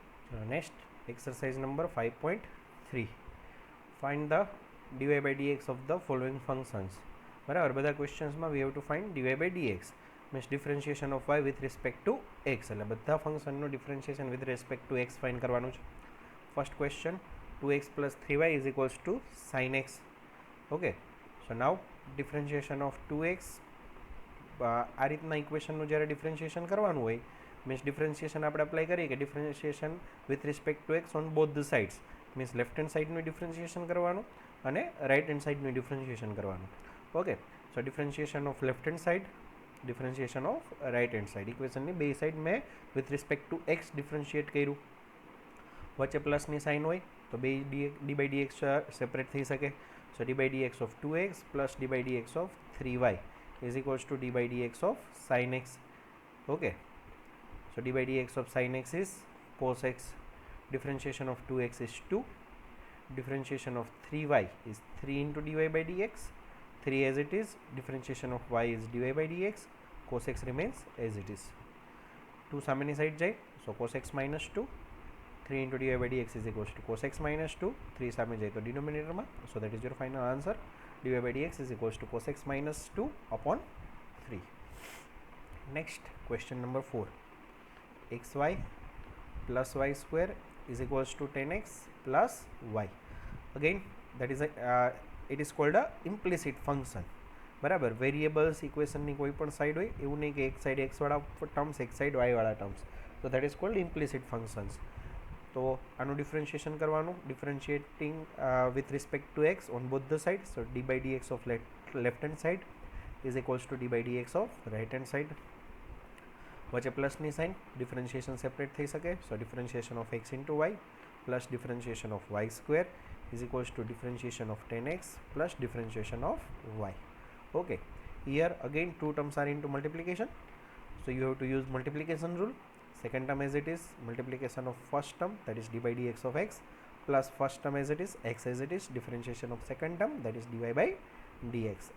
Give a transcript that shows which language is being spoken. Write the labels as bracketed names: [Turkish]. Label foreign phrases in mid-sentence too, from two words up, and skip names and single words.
[English] Next, exercise number 5.3. Find the dy by dx of the following functions. [Gujarati] બરાબર, બધા ક્વેશ્ચન્સમાં [English] we have to find dy by dx means differentiation of y with respect to x. [Gujarati] એટલે બધા ફંક્શનનું [English] differentiation with respect to x find [Gujarati] કરવાનું છે. [English] First question, 2x plus 3y is equals to sin x. Okay, so now differentiation of 2x, [Gujarati] આ રીતના ઇક્વેશનનું જ્યારે ડિફરન્શિએશન કરવાનું હોય [English] means differentiation [Gujarati] આપણે અપ્લાય કરીએ કે [English] differentiation with respect to x on both the sides means left hand [Gujarati] સાઇડનું ડિફરન્શિએશન કરવાનું અને [English] right hand [Gujarati] સાઇડનું ડિફરન્શિએશન કરવાનું. [English] Okay, so differentiation of left hand side, differentiation of right hand side. [Gujarati] ઇક્વેશનની બે સાઇડ મેં [English] with respect to x [Gujarati] ડિફરન્શિએટ કર્યું. વચ્ચે પ્લસની સાઇન હોય તો બે [English] d by dx [Gujarati] સેપરેટ થઈ શકે. [English] so d by dx of 2x plus d by dx of 3y is equals to d by dx of sin x. Okay, so d by dx of sin x is cos x. Differentiation of 2x is 2. Differentiation of 3y is 3 into dy by dx. 3 as it is. Differentiation of y is dy by dx. Cos x remains as it is. [Gujarati] 2 સામેની સાઈડ જાય, [English] so cos x minus 2. 3 into dy by dx is equals to cos x minus 2. [Gujarati] 3 સામે જાય તો denominatorમાં, [English] so that is your final answer. dy by dx is equals to cos x minus 2 upon 3. Next, question number 4. xy plus y square is equals to 10x plus y. Again, that is it is called a implicit function. [Gujarati] બરાબર, વેરિયેબલ્સ ઇક્વેશનની કોઈ પણ સાઈડ હોય એવું નહીં કે એક સાઈડ એક્સ વાળા ટર્મ્સ એક સાઈડ વાય વાળા ટર્મ્સ, તો [English] that is called implicit functions. [Gujarati] તો આનું ડિફરન્શિએશન કરવાનું, [English] differentiating with respect to x on both the side. So d by dx of left hand side is equals to d by dx of right hand side. [Gujarati] વચ્ચે પ્લસની સાઇન, [English] differentiation separate [Gujarati] થઈ શકે. [English] So differentiation of x into y plus differentiation of y square is equals to differentiation of 10x plus differentiation of y. Okay, here again two terms are into multiplication, so you have to use multiplication rule. Second term as it is, multiplication of first term, that is d by dx of x, plus first term as it is, x as it is, differentiation of second term, that is dy by dx.